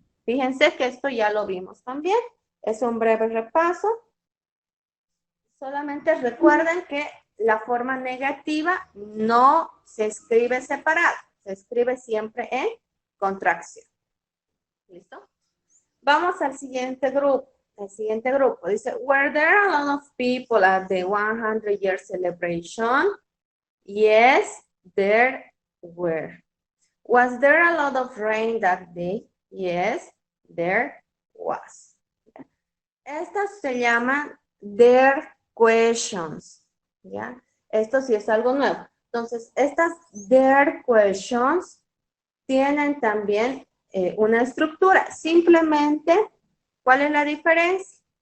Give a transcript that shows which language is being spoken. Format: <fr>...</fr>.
<es>Fíjense que esto ya lo vimos también. Es un breve repaso. Solamente recuerden que la forma negativa no se escribe separada, se escribe siempre en contracción. ¿Listo? Vamos al siguiente grupo. El siguiente grupo dice,</es> <en>were there a lot of people at the 100-year celebration? Yes, there were. Was there a lot of rain that day? Yes, there was.</en> <es>Estas se llaman their questions, ¿ya? Esto sí es algo nuevo. Entonces, estas their questions tienen también una estructura. Simplemente, ¿cuál es la diferencia?</es>